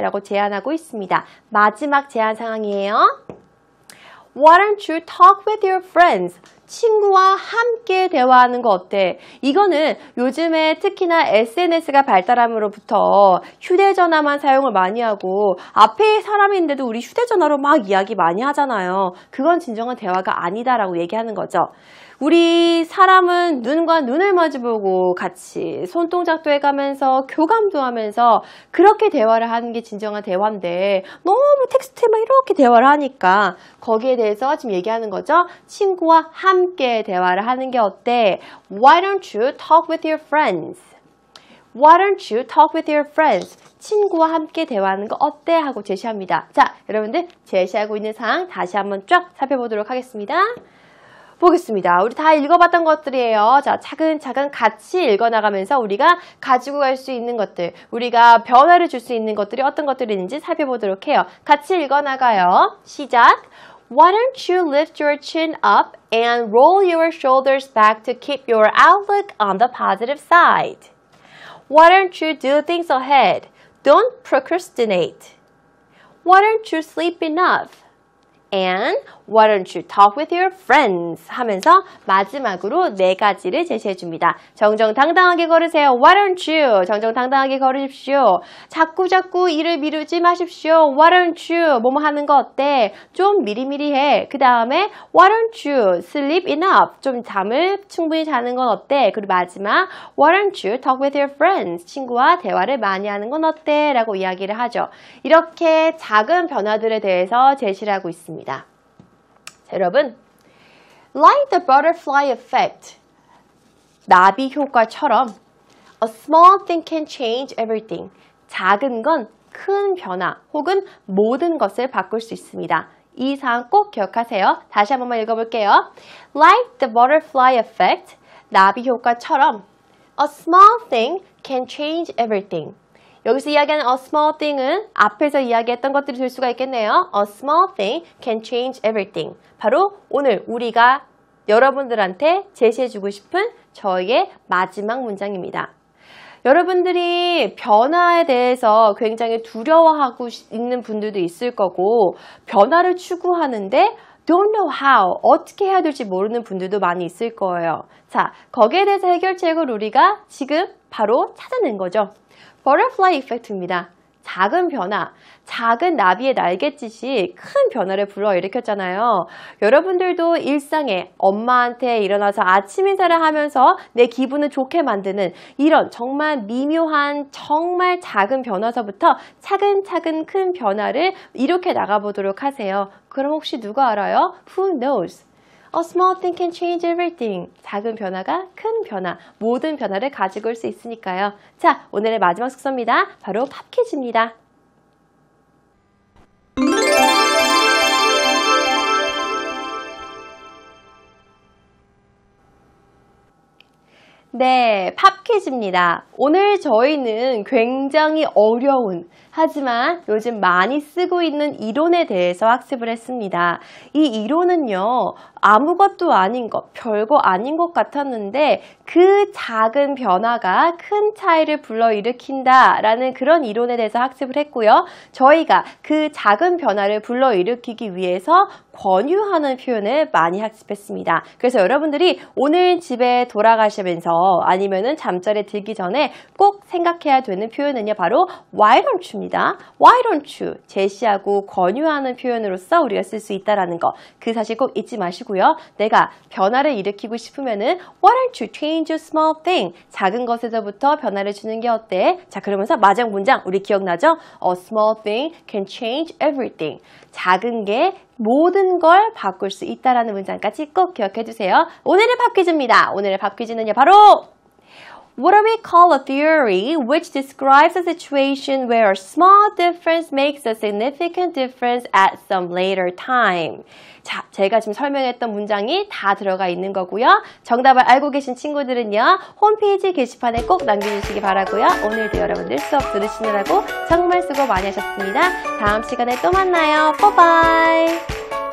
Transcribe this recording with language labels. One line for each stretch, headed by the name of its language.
Korean: 라고 제안하고 있습니다. 마지막 제안 상황이에요.
English: Why don't you talk with your friends?
Korean: 친구와 함께 대화하는 거 어때? 이거는 요즘에 특히나 SNS가 발달함으로부터 휴대전화만 사용을 많이 하고 앞에 사람이 있는데도 우리 휴대전화로 막 이야기 많이 하잖아요. 그건 진정한 대화가 아니다라고 얘기하는 거죠. 우리 사람은 눈과 눈을 마주보고 같이 손동작도 해가면서 교감도 하면서 그렇게 대화를 하는 게 진정한 대화인데 너무 텍스트만 이렇게 대화를 하니까 거기에 대해서 지금 얘기하는 거죠. 친구와 함께 대화를 하는 게 어때?
English: Why don't you talk with your friends? Why don't you talk with your friends?
Korean: 친구와 함께 대화하는 거 어때? 하고 제시합니다. 자, 여러분들 제시하고 있는 사항 다시 한번 쫙 살펴보도록 하겠습니다. 보겠습니다. 우리 다 읽어봤던 것들이에요. 자, 차근차근 같이 읽어나가면서 우리가 가지고 갈 수 있는 것들, 우리가 변화를 줄 수 있는 것들이 어떤 것들이 있는지 살펴보도록 해요. 같이 읽어나가요. 시작!
English: Why don't you lift your chin up and roll your shoulders back to keep your outlook on the positive side? Why don't you do things ahead? Don't procrastinate. Why don't you sleep enough? And why don't you talk with your friends?
Korean: 하면서 마지막으로 네 가지를 제시해 줍니다. 정정당당하게 걸으세요.
English: Why don't you?
Korean: 정정당당하게 걸으십시오. 자꾸 일을 미루지 마십시오.
English: Why don't you?
Korean: 뭐뭐 하는 거 어때? 좀 미리미리 해. 그 다음에
English: Why don't you? Sleep enough.
Korean: 좀 잠을 충분히 자는 건 어때? 그리고 마지막
English: Why don't you talk with your friends?
Korean: 친구와 대화를 많이 하는 건 어때? 라고 이야기를 하죠. 이렇게 작은 변화들에 대해서 제시를 하고 있습니다. 자, 여러분,
English: like the butterfly effect,
Korean: 나비 효과처럼
English: a small thing can change everything,
Korean: 작은 건 큰 변화 혹은 모든 것을 바꿀 수 있습니다. 이 사항 꼭 기억하세요. 다시 한 번만 읽어볼게요.
English: Like the butterfly effect,
Korean: 나비 효과처럼
English: a small thing can change everything.
Korean: 여기서 이야기하는 a small thing은 앞에서 이야기했던 것들이 될 수가 있겠네요.
English: A small thing can change everything.
Korean: 바로 오늘 우리가 여러분들한테 제시해주고 싶은 저의 마지막 문장입니다. 여러분들이 변화에 대해서 굉장히 두려워하고 있는 분들도 있을 거고 변화를 추구하는데
English: don't know how,
Korean: 어떻게 해야 될지 모르는 분들도 많이 있을 거예요. 자, 거기에 대해서 해결책을 우리가 지금 바로 찾아낸 거죠. Butterfly effect입니다. 작은 변화, 작은 나비의 날갯짓이 큰 변화를 불러일으켰잖아요. 여러분들도 일상에 엄마한테 일어나서 아침 인사를 하면서 내 기분을 좋게 만드는 이런 정말 미묘한 정말 작은 변화서부터 차근차근 큰 변화를 이렇게 나가보도록 하세요. 그럼 혹시 누가 알아요?
English: Who knows? A small thing can change everything.
Korean: 작은 변화가 큰 변화, 모든 변화를 가지고 올 수 있으니까요. 자, 오늘의 마지막 숙소입니다. 바로 팝퀴즈입니다. 네, 팝퀴즈입니다. 오늘 저희는 굉장히 어려운 하지만 요즘 많이 쓰고 있는 이론에 대해서 학습을 했습니다. 이 이론은요, 아무것도 아닌 것, 별거 아닌 것 같았는데 그 작은 변화가 큰 차이를 불러일으킨다라는 그런 이론에 대해서 학습을 했고요. 저희가 그 작은 변화를 불러일으키기 위해서 권유하는 표현을 많이 학습했습니다. 그래서 여러분들이 오늘 집에 돌아가시면서 아니면은 잠자리에 들기 전에 꼭 생각해야 되는 표현은요, 바로 Why don't you입니다.
English: Why don't you?
Korean: 제시하고 권유하는 표현으로서 우리가 쓸 수 있다라는 거. 그 사실 꼭 잊지 마시고요. 내가 변화를 일으키고 싶으면은
English: Why don't you change a small thing?
Korean: 작은 것에서부터 변화를 주는 게 어때? 자, 그러면서 마지막 문장 우리 기억나죠?
English: A small thing can change everything.
Korean: 작은 게 모든 걸 바꿀 수 있다라는 문장까지 꼭 기억해 주세요. 오늘의 팝퀴즈입니다. 오늘의 팝퀴즈는요, 바로
English: What do we call a theory which describes a situation where a small difference makes a significant difference at some later time?
Korean: 자, 제가 지금 설명했던 문장이 다 들어가 있는 거고요. 정답을 알고 계신 친구들은요, 홈페이지 게시판에 꼭 남겨주시기 바라고요. 오늘도 여러분들 수업 들으시느라고 정말 수고 많이 하셨습니다. 다음 시간에 또 만나요. 바이바이.